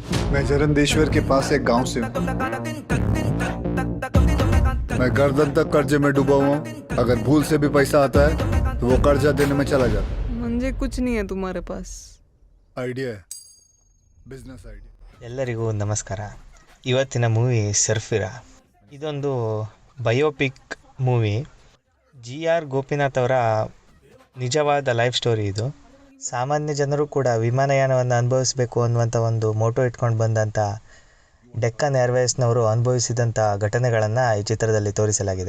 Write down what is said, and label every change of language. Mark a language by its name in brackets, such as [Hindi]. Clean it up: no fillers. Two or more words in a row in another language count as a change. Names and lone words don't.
[Hindi] मैं जरंदेश्वर के पास एक गांव से हूँ। मैं गर्दन तक कर्जे में डूबा हुआ हूँ। अगर भूल से भी पैसा आता है तो वो कर्जा देने में चला जाता। मुझे कुछ नहीं है तुम्हारे पास। आइडिया है, [English] business idea. [Kannada] ಎಲ್ಲರಿಗೂ ನಮಸ್ಕಾರ. ಇವತ್ತಿನ ಮೂವಿ ಸರ್ಫಿರಾ. ಇದೊಂದು [English] biopic movie. [Kannada] GR ಗೋಪಿನಾಥ್ ಅವರ ನಿಜವಾದ [English] life story [Kannada] ಇದು. ಸಾಮಾನ್ಯ ಜನರು ಕೂಡ ವಿಮಾನಯಾನವನ್ನು ಅನುಭವಿಸಬೇಕು ಅನ್ನುವಂಥ ಒಂದು ಮೋಟೋ ಇಟ್ಕೊಂಡು ಬಂದಂಥ ಡೆಕ್ಕನ್ ಏರ್ವೇಸ್ನವರು ಅನುಭವಿಸಿದಂಥ ಘಟನೆಗಳನ್ನು ಈ ಚಿತ್ರದಲ್ಲಿ ತೋರಿಸಲಾಗಿದೆ.